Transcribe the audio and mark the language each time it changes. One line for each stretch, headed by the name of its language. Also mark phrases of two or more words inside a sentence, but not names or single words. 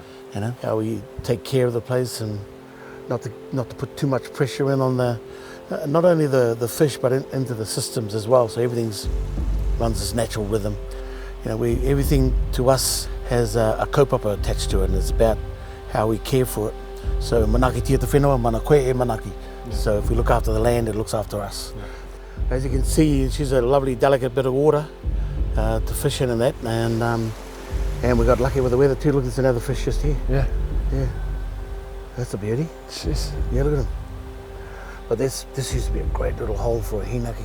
English: You know, how we take care of the place and not to put too much pressure in on not only the fish but into the systems as well. So everything's runs its natural rhythm. You know, everything to us has a kaupapa attached to it, and it's about how we care for it.
Māori: So manaki tia te whenua, mana koe e manaki.
English: So if we look after the land, it looks after us. Yeah. As you can see, she's a lovely, delicate bit of water to fish in and that, and we got lucky with the weather too. Look, there's another fish just here. Yeah. That's a beauty. Jeez. Yeah, look at him. But this used to be a great little hole for a hinaki.